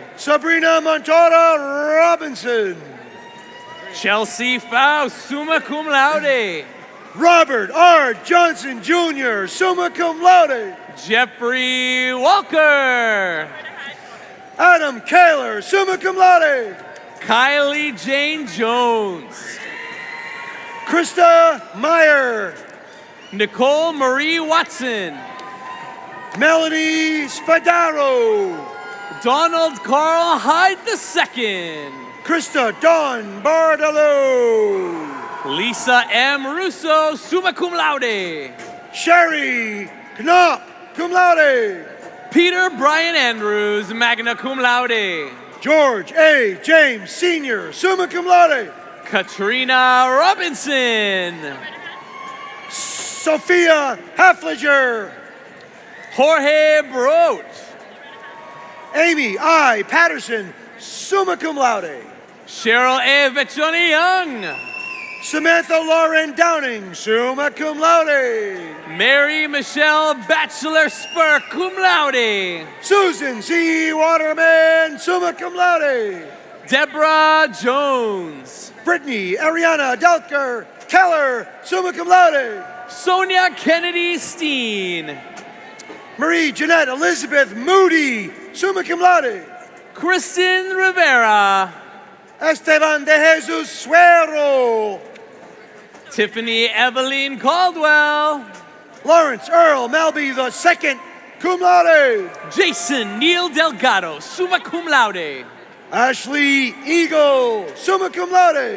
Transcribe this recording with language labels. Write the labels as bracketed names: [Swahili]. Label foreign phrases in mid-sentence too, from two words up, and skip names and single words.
[English] Sabrina Montora Robinson. Chelsea Faust, [Latin] summa cum laude. [English] Robert R. Johnson Jr., [Latin] summa cum laude. [English] Jeffrey Walker. Adam Kaler, [Latin] summa cum laude. [English] Kylie Jane Jones. Krista Meyer. Nicole Marie Watson. Melanie Spadaro. Donald Carl Hyde II. Krista Dawn Bardalo. Lisa M. Russo, [Latin] summa cum laude. [English] Sherry Knopp, [Latin] cum laude. [English] Peter Brian Andrews, [Latin] magna cum laude. [English] George A. James Sr., [Latin] summa cum laude. [English] Katrina Robinson. Sophia Hafliger. Jorge Brot. Amy I. Patterson, [Latin] summa cum laude. [English] Cheryl A. Vecchioni Young. Samantha Lauren Downing, [Latin] summa cum laude. [English] Mary Michelle Bachelor Spur, [Latin] cum laude. [English] Susan C. Waterman, [Latin] summa cum laude. [English] Deborah Jones. Brittany Ariana Delker Keller, [Latin] summa cum laude. [English] Sonia Kennedy Steen. Marie Jeanette Elizabeth Moody, [Latin] summa cum laude. [English] Kristen Rivera. Esteban de Jesus Suero. Tiffany Eveline Caldwell. Lawrence Earl Melby II, [Latin] cum laude. [English] Jason Neil Delgado, [Latin] summa cum laude. [English] Ashley Eagle, [Latin] summa cum laude.